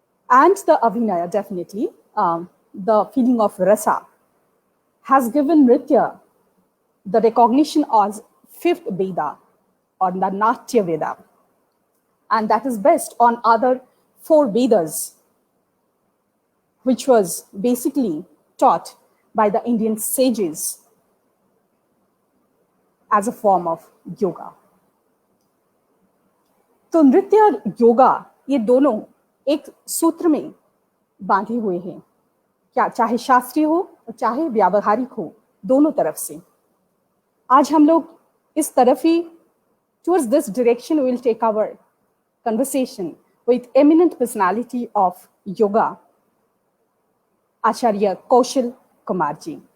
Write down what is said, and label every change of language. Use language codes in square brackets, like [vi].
[en] And the Abhinaya, definitely, the feeling of rasa, has given Nritya the recognition as fifth Veda or the Natya Veda. And that is based on other 4 Vedas, which was basically taught by the Indian sages as a form of yoga. [hi] तो नृत्य और योगा ये दोनों एक सूत्र में बांधे हुए हैं, क्या चाहे शास्त्रीय हो और चाहे व्यावहारिक हो, दोनों तरफ से. आज हम लोग इस तरफ ही [en] towards this direction we will take our conversation with eminent personality of yoga, Acharya Kaushal Kumar ji.